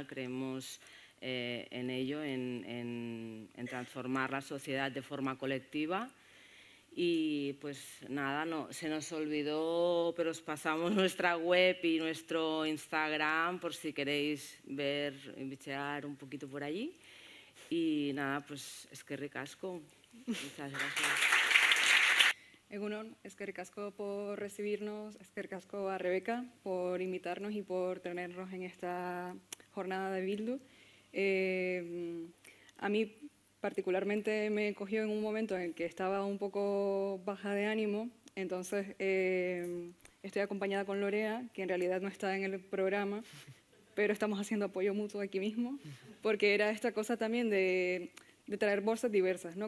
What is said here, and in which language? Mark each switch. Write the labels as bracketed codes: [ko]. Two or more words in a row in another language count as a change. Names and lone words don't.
[es] Creemos en ello, en transformar la sociedad de forma colectiva. Y pues nada, se nos olvidó, pero os pasamos nuestra web y nuestro Instagram por si queréis ver y bichear un poquito por allí. Y nada, pues [eu] eskerrik asko. [es] Muchas gracias. [eu] Egunon, eskerrik asko [es] por recibirnos, [eu] eskerrik asko [es] a Rebeca por invitarnos y por tenernos en esta jornada de Bildu. A mí particularmente me cogió en un momento en el que estaba un poco baja de ánimo, entonces estoy acompañada con Lorea, que en realidad no está en el programa, pero estamos haciendo apoyo mutuo aquí mismo, porque era esta cosa también de traer bolsas diversas, ¿no?